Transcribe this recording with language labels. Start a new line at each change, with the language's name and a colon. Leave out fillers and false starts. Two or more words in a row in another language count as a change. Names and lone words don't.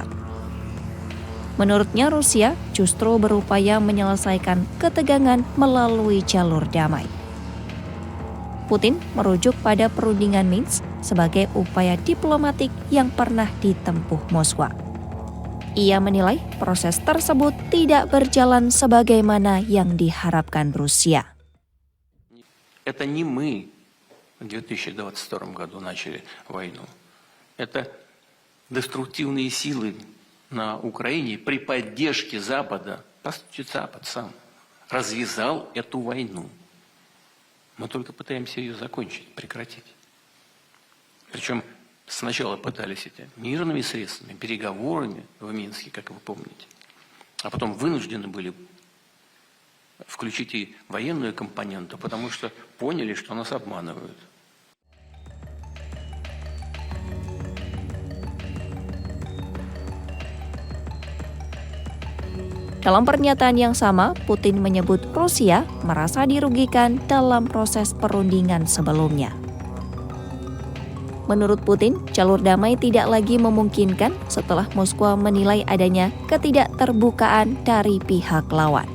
Indonesian: Menurutnya Rusia justru berupaya menyelesaikan ketegangan melalui jalur damai. Putin merujuk pada perundingan Minsk sebagai upaya diplomatik yang pernah ditempuh Moskwa. Ia menilai proses tersebut tidak berjalan sebagaimana yang diharapkan Rusia.
Russian: Это не мы в 2022 году начали войну. Это деструктивные силы на Украине при поддержке Запада, по сути, Запад сам развязал эту войну. Мы только пытаемся ее закончить, прекратить. Причем сначала пытались это мирными средствами, переговорами в Минске, как вы помните, а потом вынуждены были включить и военную компоненту, потому что поняли, что нас обманывают.
Indonesian: Dalam pernyataan yang sama, Putin menyebut Rusia merasa dirugikan dalam proses perundingan sebelumnya. Menurut Putin, jalur damai tidak lagi memungkinkan setelah Moskwa menilai adanya ketidakterbukaan dari pihak lawan.